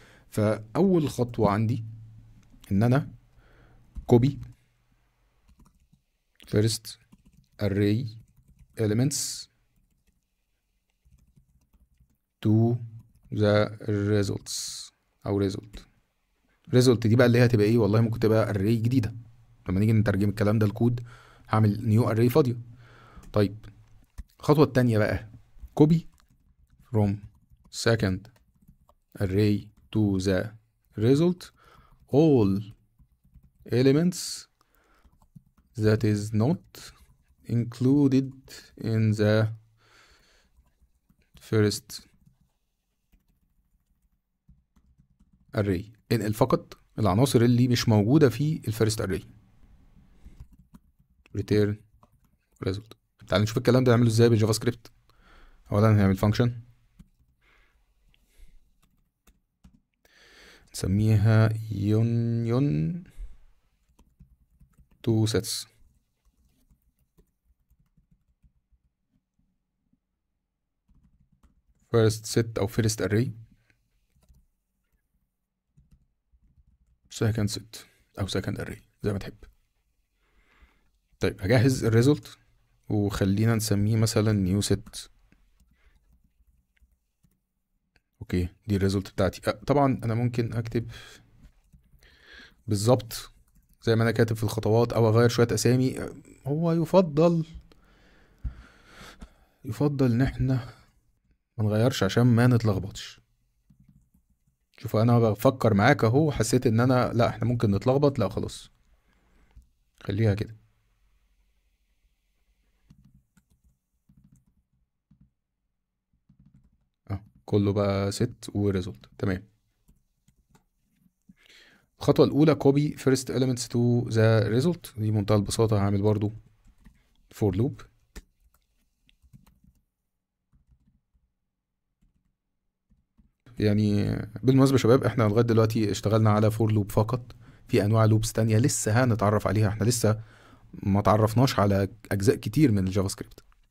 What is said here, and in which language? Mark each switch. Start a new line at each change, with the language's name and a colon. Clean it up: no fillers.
Arabic: فاول خطوه عندي ان انا كوبي
English: first array elements to the results
Arabic: او result. ريزولت دي بقى اللي هي هتبقى ايه؟ والله ممكن تبقى اري جديده. لما نيجي نترجم الكلام ده الكود هعمل نيو اري فاضيه. طيب الخطوه التانيه بقى
English: copy from second array to the result all elements that is not included in the first array.
Arabic: انقل فقط العناصر اللي مش موجودة في الفيرست array.
English: return result.
Arabic: تعال نشوف الكلام ده نعمله ازاي بالجافا سكريبت. اولا هنعمل فانكشن نسميها union to sets.
English: first set او first array second set او second array
Arabic: زي ما تحب. طيب هجهز الريزلت وخلينا نسميه مثلا new set. اوكي دي الريزلت بتاعتي. طبعا انا ممكن اكتب بالظبط زي ما انا كاتب في الخطوات او اغير شويه اسامي. هو يفضل ان احنا ما نغيرش عشان ما نتلخبطش. شوف انا بفكر معاك اهو، حسيت ان انا لا احنا ممكن نتلخبط، لا خلاص خليها كده. كله بقى ست وريزلت تمام. الخطوة الأولى
English: copy first elements to the result.
Arabic: دي منتهى البساطة. هعمل برضو for loop. يعني بالمناسبة يا شباب احنا لغاية دلوقتي اشتغلنا على for loop فقط. في أنواع لوبس تانية لسه هنتعرف عليها، احنا لسه ما تعرفناش على أجزاء كتير من الجافا سكريبت.